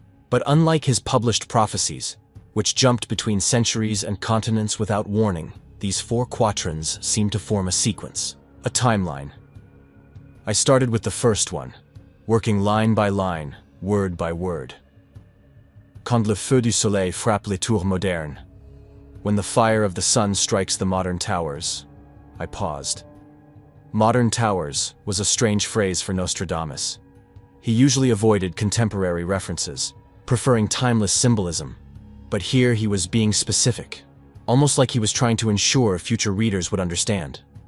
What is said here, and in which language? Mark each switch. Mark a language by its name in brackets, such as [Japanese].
[English] But unlike his published prophecies, which jumped between centuries and continents without warning, these 4 quatrains seemed to form a sequence, a timeline. I started with the first one, working line by line, word by word. [French] Quand le feu du soleil frappe les tours modernes. [English] When the fire of the sun strikes the modern towers. I paused. Modern towers was a strange phrase for Nostradamus. He usually avoided contemporary references, preferring timeless symbolism. But here he was being specific, almost like he was trying to ensure future readers would understand.